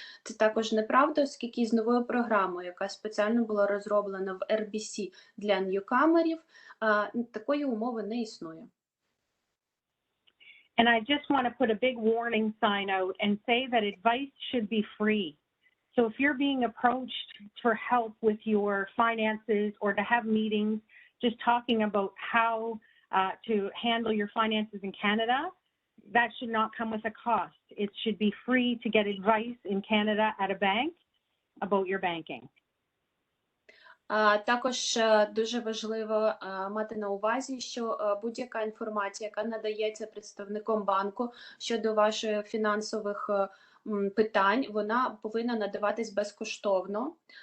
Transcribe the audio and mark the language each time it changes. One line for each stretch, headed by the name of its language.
Ukrainian: Це також неправда, оскільки з новою програмою, яка спеціально була розроблена в RBC для ньюкамерів, такої умови не існує.
English: And I just want to put a big warning sign out and say that advice should be free. So if you're being approached for help with your finances or to have meetings, just talking about how to handle your finances in Canada, that should not come with a cost. It should be free to get advice in Canada at a bank about your banking.
Ukrainian: Також дуже важливо мати на увазі, що будь-яка інформація, яка надається представником банку щодо ваших фінансових питань, вона повинна надаватись безкоштовно.